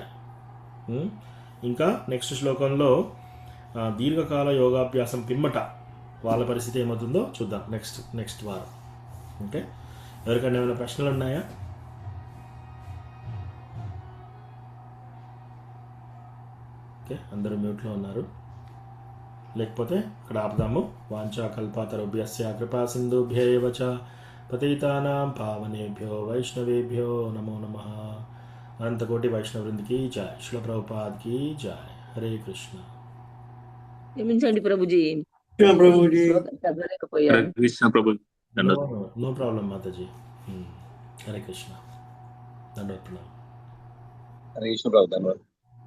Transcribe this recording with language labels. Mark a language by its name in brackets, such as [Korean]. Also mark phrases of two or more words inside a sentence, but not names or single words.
[Telugu] ఇంకా నెక్స్ట్ శ్లోకంలో దీర్ఘకాల యోగాభ్యాసం పిమ్మట వాళ్ళ పరిస్థితి ఏమవుతుందో చూద్దాం నెక్స్ట్ వారం. ఓకే, ఎవరికైనా ఏమైనా ప్రశ్నలు ఉన్నాయా? ఓకే, అందరూ మ్యూట్లో ఉన్నారు. లేకపోతే ఇక్కడ ఆపుదాము. [Sanskrit] వాంఛా కల్పాతరుభ్యస్య కృపా సింధుభ్య ఏవ చ పతితానాం పావనేభ్యో వైష్ణవేభ్యో నమో నమః. [Hindi] अनंतकोटि वैष्णववृंद की जय। श्रील प्रभुपाद की जय। हरे कृष्ण. [Telugu] క్షమించండి ప్రభుజీ, ప్రభుజీ. చదవలేకపోయాను. కృష్ణ ప్రభు. [English] no problem [Telugu] మాతాజీ. హరే కృష్ణ. దండవత్తున్నా. హరే కృష్ణ ప్రభు. ధన్యవాదాలు.